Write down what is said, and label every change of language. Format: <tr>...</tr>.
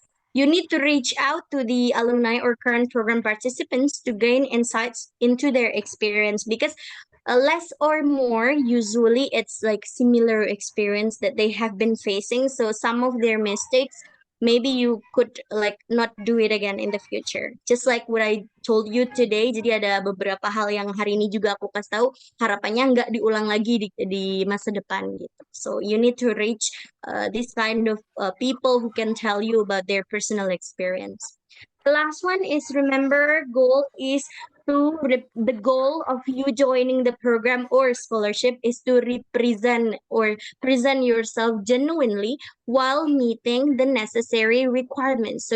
<en>You need to reach out to the alumni or current program participants to gain insights into their experience, because Less or more, usually it's like similar experience that they have been facing. So some of their mistakes, maybe you could like not do it again in the future. Just like what I told you today.</en> <id>Jadi ada beberapa hal yang hari ini juga aku kasih tahu. Harapannya nggak diulang lagi di masa depan gitu.</id> <en>So you need to reach this kind of people who can tell you about their personal experience. The last one is remember goal is the goal of you joining the program or scholarship is to represent or present yourself genuinely while meeting the necessary requirements.</en>